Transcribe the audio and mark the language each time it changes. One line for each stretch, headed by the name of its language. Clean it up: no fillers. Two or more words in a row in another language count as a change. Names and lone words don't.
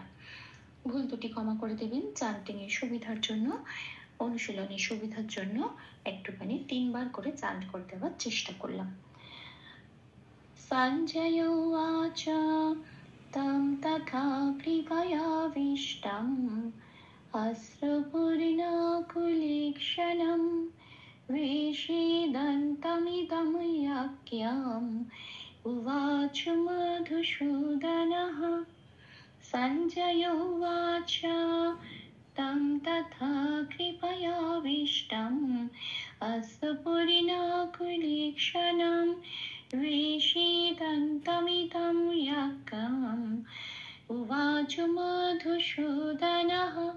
Bangla: ভুল দুটি ক্ষমা করে দেবেন, চান্টিং এর সুবিধার জন্য, অনুশীলনের সুবিধার জন্য একটুখানি 3 বার করে চান্ট করে দেওয়ার চেষ্টা করলাম।
Sanskrit: সঞ্জয় উবাচ তম তথা কৃপয়াবিষ্টম অশ্রুপূর্ণকুলেক্ষণম विषीदन्तमिदं याज्ञम् उवाच मधुसूदनः। सञ्जय उवाच तं तथा कृपयाविष्टम् अश्रुपूर्णकुलेक्षणं विषीदन्तमिदं याज्ञम् उवाच मधुसूदनः।